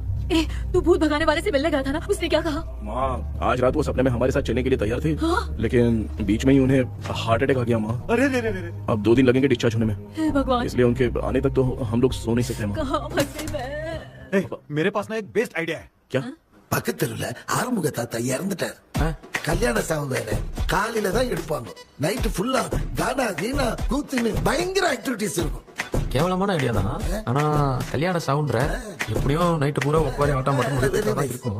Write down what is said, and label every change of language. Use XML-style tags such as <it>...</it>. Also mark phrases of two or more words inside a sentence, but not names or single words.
<hi>तू भूत भगाने वाले से मिलने गया था ना, उसने क्या कहा? माँ, आज रात वो सपने में हमारे साथ चलने के लिए तैयार थे। हाँ? लेकिन बीच में ही उन्हें</hi> <en>heart attack</en> <hi>आ गया माँ। अरे अब 2 दिन लगेंगे डिस्चार्ज होने में। हे भगवान। इसलिए उनके आने तक तो हम लोग सो नहीं सकते माँ। कहाँ फंसे मैं? मेरे पास ना एक</hi> <en>best idea</en> <hi>है। क्या?</hi> <ta>பக்கத்து தெருவுல ஆறுமுக தாத்தா இறந்துட்டார். கல்யாண சாவு வேற. காலையில தான் எடுப்பாங்க.</ta> <en>night fulla</en> <ta>கானா கீனா கூத்துன்னு பயங்கர ஆக்டிவிட்டிஸ் இருக்கும். கேவலமான ஐடியா தான். ஆனா கல்யாண சாவுன்ற எப்படியும் நைட்டு பூரா ஒப்பாரி ஆட்டம் மட்டும் இருக்கும்.</ta>